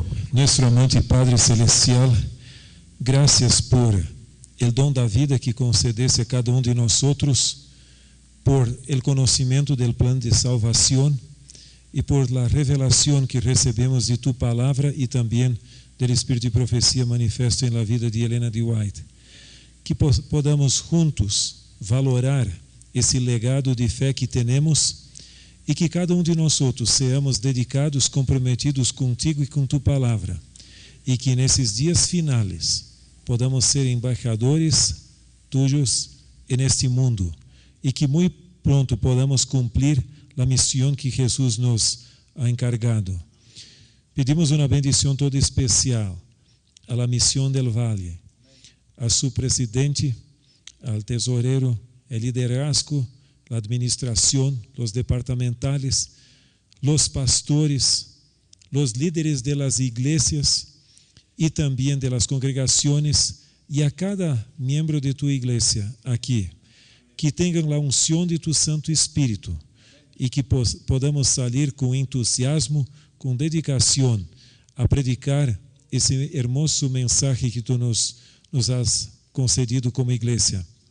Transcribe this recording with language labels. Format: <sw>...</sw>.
<es>Nuestro amante Padre Celestial, gracias por el don da vida que concedesse a cada de nosotros, por el conocimiento del plan de salvación y por la revelación que recebemos de tu palabra y también del Espíritu de profecía manifiesto en la vida de Elena de White.</es> <pt>Que podamos juntos valorar esse legado de fé que temos e que cada de nós seamos dedicados, comprometidos contigo e com tu palavra, e que nesses dias finais podamos ser embaixadores tuyos neste mundo e que muito pronto podamos cumprir a missão que Jesus</pt> <es>nos ha encargado. Pedimos uma bendição toda especial a la missão del Valle, a su presidente, al tesorero, el liderazgo, la administración, los departamentales, los pastores, los líderes de las iglesias y también de las congregaciones, y a cada miembro de tu iglesia aquí, que tengan la unción de tu Santo Espíritu y que podamos salir con entusiasmo, con dedicación a predicar ese hermoso mensaje que tú nos has concedido como iglesia.</es>